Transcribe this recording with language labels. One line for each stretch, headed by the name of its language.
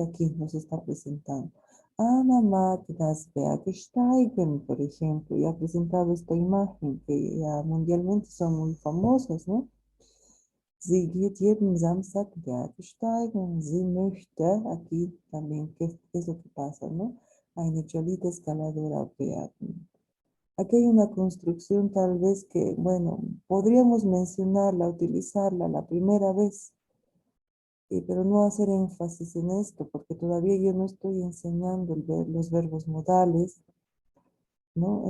Spanish: Que aquí nos está presentando.
German: Anna mag das Bergsteigen,
Spanish: por ejemplo, y ha presentado esta imagen que ya mundialmente son muy famosas, ¿no?
German: Sie geht jeden Samstag Berge steigen. Sie möchte,
Spanish: aquí también, ¿qué es lo que pasa, no?
German: Eine Cholita escaladora werden.
Spanish: Aquí hay una construcción tal vez que, bueno, podríamos mencionarla, utilizarla la primera vez, pero no hacer énfasis en esto, porque todavía yo no estoy enseñando los verbos modales, ¿no?